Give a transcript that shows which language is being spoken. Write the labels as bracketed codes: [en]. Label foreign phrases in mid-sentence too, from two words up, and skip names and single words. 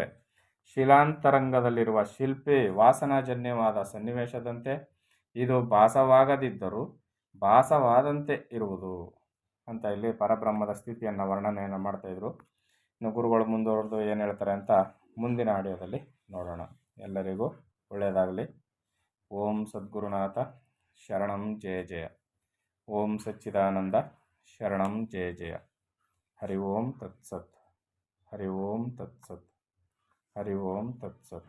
[kn] ಶಿಲಾಂತರಂಗದಲ್ಲಿರುವ ಶಿಲ್ಪಿ ವಾಸನಾಜನ್ಯವಾದ ಸನ್ನಿವೇಶದಂತೆ ಇದು ಭಾಸವಾಗದಿದ್ದರೂ ಭಾಸವಾದಂತೆ ಇರುವುದು ಅಂತ ಇಲ್ಲಿ ಪರಬ್ರಹ್ಮದ ಸ್ಥಿತಿಯನ್ನು ವರ್ಣನೆಯನ್ನು ಮಾಡ್ತಾಯಿದ್ರು. ಇನ್ನು ಗುರುಗಳು ಮುಂದುವರೆದು ಏನು ಹೇಳ್ತಾರೆ ಅಂತ ಮುಂದಿನ ಆಡಿಯೋದಲ್ಲಿ ನೋಡೋಣ. ಎಲ್ಲರಿಗೂ ಒಳ್ಳೆಯದಾಗಲಿ. [sa] ಓಂ ಸದ್ಗುರುನಾಥ ಶರಣಂ ಜಯ ಜಯ. ಓಂ ಸಚ್ಚಿದಾನಂದ ಶರಣಂ ಜಯ ಜಯ. ಹರಿ ಓಂ ತತ್ಸತ್. ಹರಿ ಓಂ ತತ್ಸತ್. ಹರಿ ಓಂ ತತ್ಸತ್.